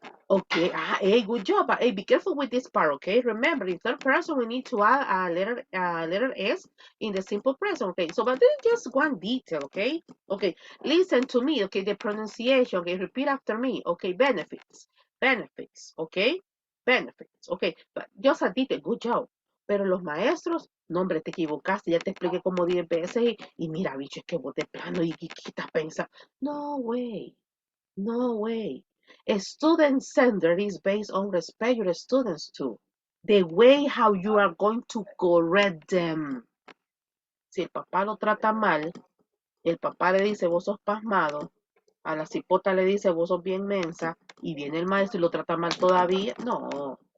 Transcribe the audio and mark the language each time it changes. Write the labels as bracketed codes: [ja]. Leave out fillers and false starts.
[en] Okay, hey, good job. Hey, be careful with this part, okay? Remember, in third person, we need to add letter S in the simple present, okay? So, but there's just one detail, okay? Okay, listen to me, okay? The pronunciation, okay? Repeat after me, okay? Benefits, okay? Benefits, okay? But just a detail, good job. [es] Pero los maestros, no, hombre, te equivocaste, ya te expliqué como 10 veces y mira, bicho, es que vos de plano y qué estás pensando. [en] No way, no way. A student center is based on respect your students too. The way how you are going to correct them. [es] Si el papá lo trata mal, el papá le dice vos sos pasmado, a la cipota le dice vos sos bien mensa, y viene el maestro y lo trata mal todavía. No.